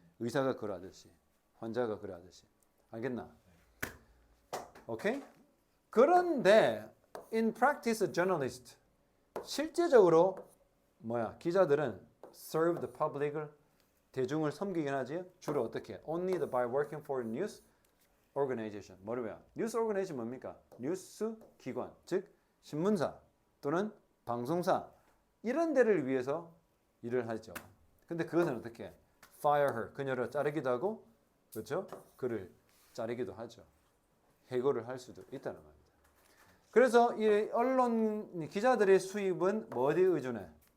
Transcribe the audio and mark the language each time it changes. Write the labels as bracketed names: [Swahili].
[Korean] 의사가 그러하듯이. 환자가 그러하듯이. 알겠나? 오케이? 그런데 [English] in practice journalist [Korean] 실제적으로 기자들은 [English] serve the public [Korean] 을 대중을 섬기긴 하지. 주로 어떻게? [English] Only by working for news organization. [Korean] 뭐를 왜요? 뉴스 오르가나이제이션 뭡니까? 뉴스 기관, 즉 신문사 또는 방송사 이런 데를 위해서 일을 하죠. 근데 그것은 어떻게? [English] Fire her. [Korean] 그녀를 자르기도 하고, 그렇죠? 그를 자르기도 하죠. 해고를 할 수도 있다는 겁니다. 그래서 이 언론 기자들의 수입은 어디에 의존해?